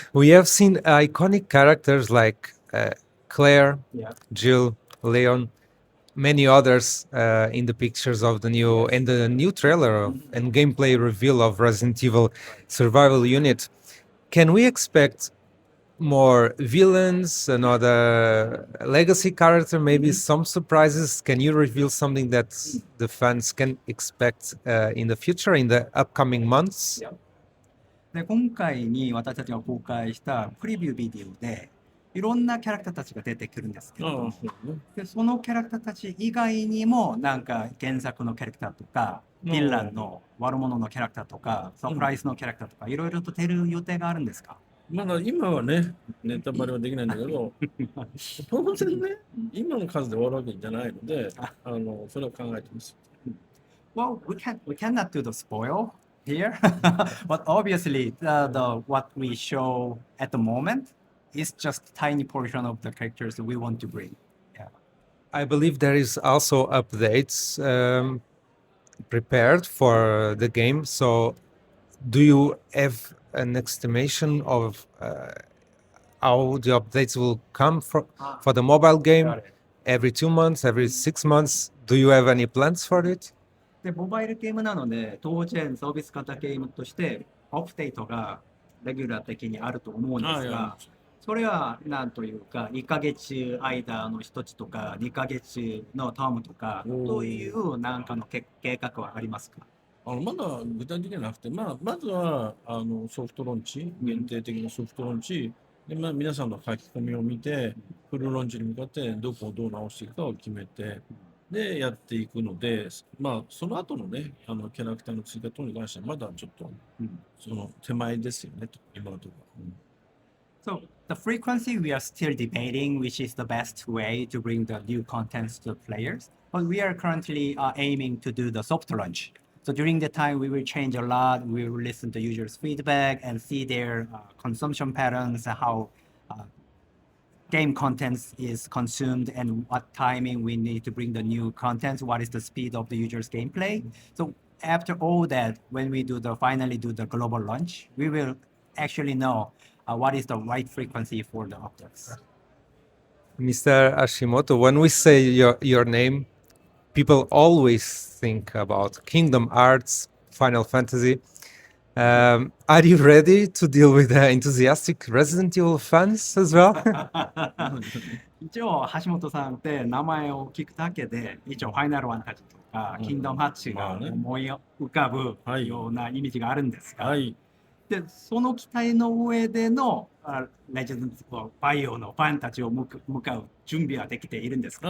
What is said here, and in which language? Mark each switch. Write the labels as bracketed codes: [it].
[en] We have seen iconic characters like Claire, Jill, Leon, many others in the pictures of the new trailer and gameplay reveal of Resident Evil Survival Unit. Can we expect more villains, another legacy character, maybe some surprises? Can you reveal something that the fans can expect in the future, in the upcoming months? [ja] で今回に私たちが公開したプレビュービデオでいろんなキャラクターたちが出てくるんですけど、でそのキャラクターたち以外にもなんか原作のキャラクターとか、ヴィランの悪者のキャラクターとか、サプライズのキャラクターとかいろいろと出る予定があるんですか？まだ今はね、ネタバレはできないんだけど、当然ね、今の数で終わるわけじゃないので、それは考えてます。 [en] Well, we cannot do the spoil here, but obviously the what we show at the moment is just a tiny portion of the characters that we want to bring. Yeah. I believe there is also updates prepared for the game. So do you have an estimation of how the updates will come for the mobile game? Every 2 months, every 6 months? Do you have any plans for it? [ja] で、モバイルゲームなので、当然サービス型ゲームとしてアップデートがレギュラー的にあると思うんですが、それはなんというか、1ヶ月間の一つとか、2ヶ月のタームとか、というなんかの計画はありますか？まだ具体的にはなくて、まずはソフトローンチ、限定的なソフトローンチ、で皆さんの書き込みを見て、フルローンチに向かってどこをどう直していくかを決めて、で、やっていくので、その後のね、キャラクターの追加等に関しては、まだちょっと、その手前ですよね、今のところ。 [en] So the frequency we are still debating which is the best way to bring the new contents to the players. But we are currently aiming to do the soft launch. So during the time we will change a lot. We will listen to users' feedback and see their consumption patterns, how game contents is consumed and what timing we need to bring the new contents, what is the speed of the user's gameplay. So after all that, when we finally do the global launch, we will actually know what is the right frequency for the objects. Mr. Hashimoto, when we say your name, people always think about Kingdom Hearts, Final Fantasy. Are you ready to deal with the enthusiastic Resident Evil fans as well? [ja] 一応橋本さんって名前を聞くだけで一応ファイナルファンタジーとかキングダムハッチが思い浮かぶようなイメージがあるんですが、でその期待の上でのレジェンドバイオのファンたちを向かう準備はできているんですか？